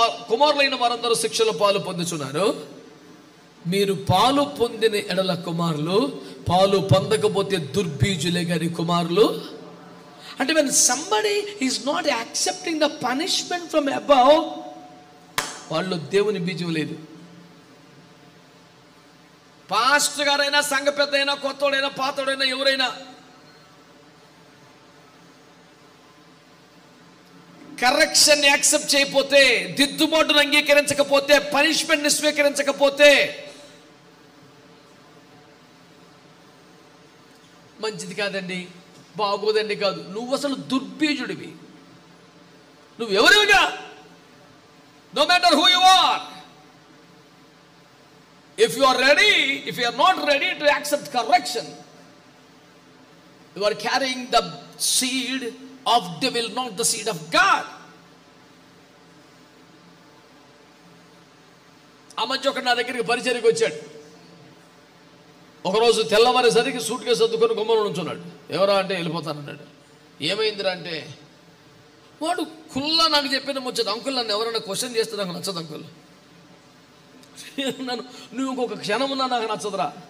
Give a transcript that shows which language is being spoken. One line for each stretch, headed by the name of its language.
Telugu: కుమారులైన వారందరూ శిక్షలో పాలు పొందుచున్నారు. మీరు పాలు పొందిన ఎడల కుమారులు, పాలు పొందకపోతే దుర్బీజులే గారి కుమారులు.
English: అంటే when somebody is not accepting the punishment from above,
Telugu: వాళ్ళు దేవుని బీజం లేదు. పాస్టర్ గారైనా, సంఘ పెద్ద అయినా, కొత్తోడైనా, పాతోడైనా, ఎవరైనా కరెక్షన్ యాక్సెప్ట్ చేయకపోతే, దిద్దుబాటును అంగీకరించకపోతే, పనిష్మెంట్ని స్వీకరించకపోతే మంచిది కాదండి, బాగోదండి కాదు. నువ్వు అసలు దుర్బీజుడివి. నువ్వు ఎవరివిగా,
English: No matter who you are. If you are ready, if you are not ready to accept correction, you are carrying the seed of devil, not the seed of God.
Telugu: ఆ మధ్య ఒక నా దగ్గరికి పరిచర్యకు వచ్చాడు. ఒకరోజు తెల్లవారేసరికి సూట్ కేసు సర్దుకొని గుమ్మలో నుంచున్నాడు. ఎవరా అంటే వెళ్ళిపోతానన్నాడు. ఏమైందిరా అంటే, వాడు కుల్లా నాకు చెప్పిన ముచ్చట. అంకుల్, నన్ను ఎవరైనా క్వశ్చన్ చేస్తే నాకు నచ్చదు అంకుల్. నన్ను నువ్వు ఇంకొక క్షణం ఉన్నా నాకు నచ్చదురా.